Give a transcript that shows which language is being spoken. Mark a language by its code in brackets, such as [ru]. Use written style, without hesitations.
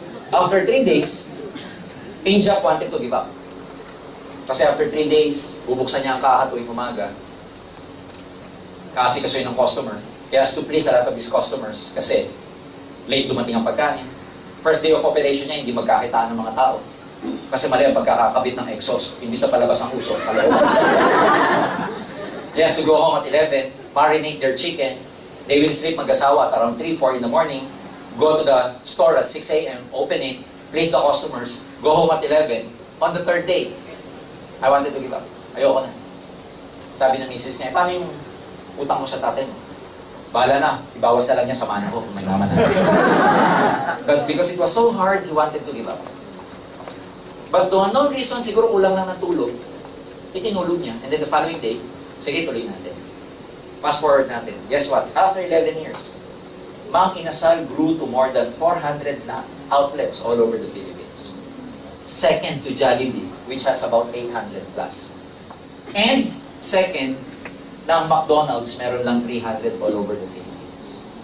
[en] After 3 days, Pinjak wanted to give up. [tl] Kasi after 3 days, bubuksan niya ang kaha tuwing umaga. Kasi ng customer. [en] He has to please a lot of his customers [tl] kasi late dumating ang pagkain. [en] First day of operation [tl] niya, hindi magkakitaan ng mga tao. Kasi mali ang pagkakakabit ng exhaust. Imbis na palabas ang usok, paloob. [en] He has to go home at 11, marinate their chicken. They will sleep [tl] mag-asawa [en] at around 3, 4 in the morning. Go to the store at 6 a.m., open it, place the customers, go home at 11. On the 3rd day, I wanted to give up. [tl] Ayoko na. Sabi ng misis niya, paano yung utang mo sa tatay mo? Bahala na, ibawas na lang niya sa mana ko kung may naman na. [en] But because it was so hard, he wanted to give up. But to no reason, [tl] siguro kulang lang ng tulog, itinulog niya. [en] And then the following day, [tl] sige, tuloy natin. [en] Fast forward natin. Guess what? After 11 years, Mang Inasal grew to more than 400 na outlets all over the Philippines. Second to Jollibee, which has about 800 plus. And second, ng McDonald's, [tl] meron lang [en] 300 all over the Philippines.